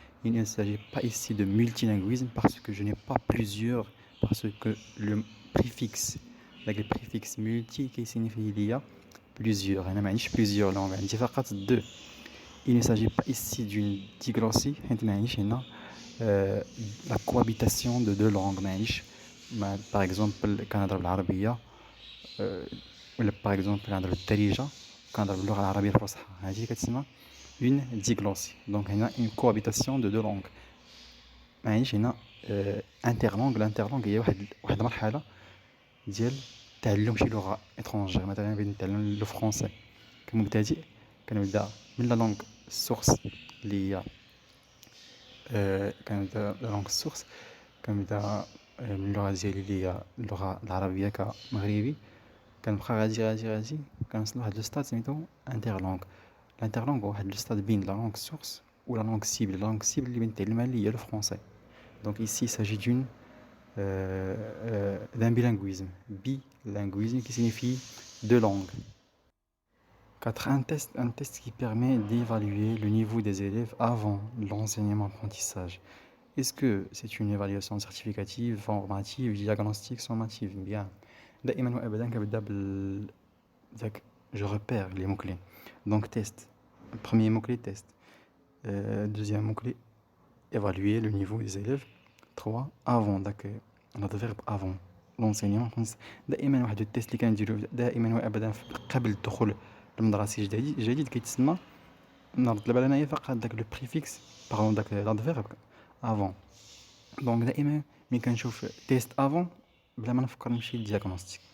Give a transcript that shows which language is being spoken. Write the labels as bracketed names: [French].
[French] Il ne s'agit pas ici de multilinguisme parce que je n'ai pas plusieurs, parce que le préfixe, le préfixe multi qui signifie il y a plusieurs, il y a plusieurs langues, il y a deux. Il ne s'agit pas ici d'une diglossie, la cohabitation de deux langues. Par exemple, [Arabic] كنهضر بالعربية ولا [French] par exemple [Arabic] كنهضر بالدارجة كنهضر باللغة العربية الفصحى, هذه كتسمى une diglossie. Donc هنا [French] une cohabitation de deux langues. [Arabic] هنا [French] interlangue. [Arabic] L'interlangue هي واحد المرحلة ديال تعلم شي لغة étrangère. مثلا بغيت نتعلم لو فرونسي كمبتدئ، كنبدا من لا لونغ سورس اللي هي كنبدا لا لونغ سورس، كنبدا من اللغة ديالي اللي هي اللغة العربية كمغربي، كنبقى غادي كنوصل لواحد لو ستاد سميتو انترلونغ. الانترلونغ هو واحد لو ستاد بين لا لونغ سورس و لا لونغ سيبل. لا لونغ سيبل اللي بنتعلمها اللي هي لو فرونسي. [French] دونك ici il s'agit d'un bilinguisme. Bilinguisme qui signifie deux langues. 4. Un test qui permet d'évaluer le niveau des élèves avant l'enseignement-apprentissage. Est-ce que c'est une évaluation certificative, formative, diagnostique, sommative? Bien. [Arabic] دائما وابدا كنبدا [French] je repère les mots-clés. Donc test. Premier mot-clé, test. Deuxième mot-clé, évaluer le niveau des élèves. 3. Avant. Donc l'adverbe avant l'enseignement. [Arabic] دائما واحد التيست اللي كنديرو دائما وابدا قبل الدخول المدرسي جديد كيتسمى، نرد البال انايا فقط داك لو بريفيكس باغون داك لادفيرب افون. دونك دائما ملي كنشوف تيست افون بلا ما نفكر نمشي للدياغنوستيك.